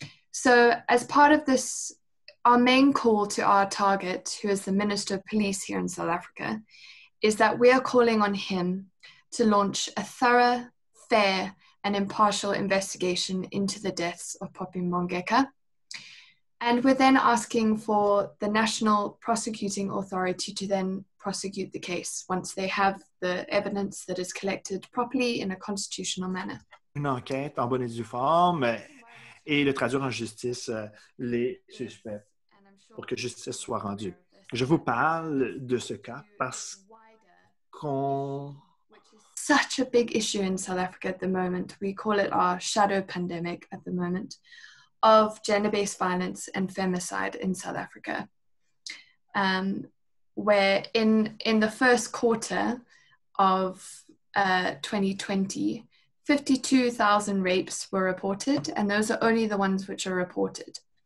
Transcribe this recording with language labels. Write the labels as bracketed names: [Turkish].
[English] So as part of this, our main call to our target, who is the Minister of Police here in South Africa, is that we are calling on him to launch a thorough, fair, and impartial investigation into the deaths of Popi Bongeka. And we're then asking for the National Prosecuting Authority to then prosecute the case once they have the evidence that is collected properly in a constitutional manner. [French] Une enquête en bonne et due forme et de traduire en justice les suspects pour que justice soit rendue. Je vous parle de ce cas parce qu'on... [English] Such a big issue in South Africa at the moment. We call it our shadow pandemic at the moment of gender-based violence and femicide in South Africa, where in the first quarter of 2020, 52,000 rapes were reported, and those are only the ones which are reported.